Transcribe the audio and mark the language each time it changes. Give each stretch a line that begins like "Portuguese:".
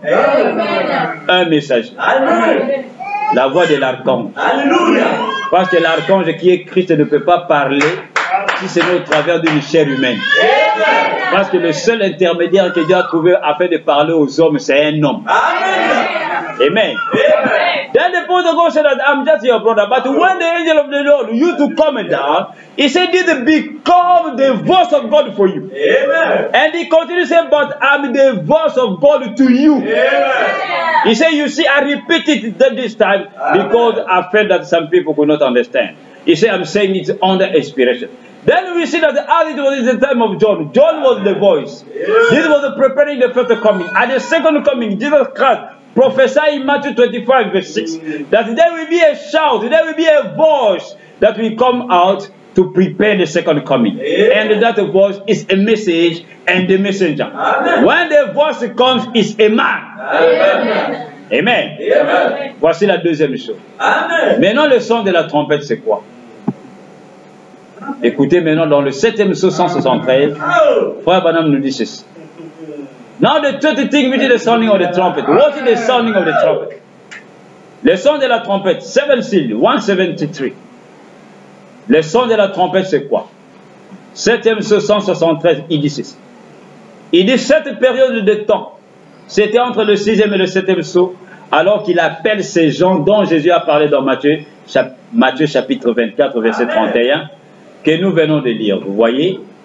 French: Amen. Un messager. Amen. La voix de l'archange. Alléluia. Parce que l'archange qui est Christ ne peut pas parler si c'est au travers d'une chair humaine. Amen. Parce que le seul intermédiaire que Dieu a trouvé afin de parler aux hommes, c'est un homme. Amen. Amen.
English: Then the point of God said that I'm just your brother. But when the angel of the Lord used to come down, he said, "Did become the voice of God for you." Amen. And he continued to say, "But I'm the voice of God to you." Amen. He said, "You see, I repeat it this time because I felt that some people could not understand." He said, "I'm saying it under inspiration." Then we see that as it was in the time of John, John was the voice. This was preparing the first coming. At the second coming, Jesus Christ prophesied in Matthew 25, verse 6, that there will be a shout, there will be a voice that will come out to prepare the second coming. And that voice is a message and the messenger. Amen. When the voice comes, it's a man. Amen. Amen. Amen.
French: Voici la deuxième chose. Amen. Maintenant, le son de la trompette, c'est quoi? Écoutez maintenant dans le 7e psaume 173, Frère Branham nous dit ceci.
English: Now the third thing which is the sounding of the trumpet. What is the sounding of the trumpet?
French: Le son de la trompette, 7 seal, 173. Le son de la trompette, c'est quoi? 7e psaume 173, il dit ceci. Il dit cette période de temps, c'était entre le 6e et le 7e psaume, alors qu'il appelle ces gens dont Jésus a parlé dans Matthieu chapitre 24, verset 31, que nous venons de lire. Vous voyez?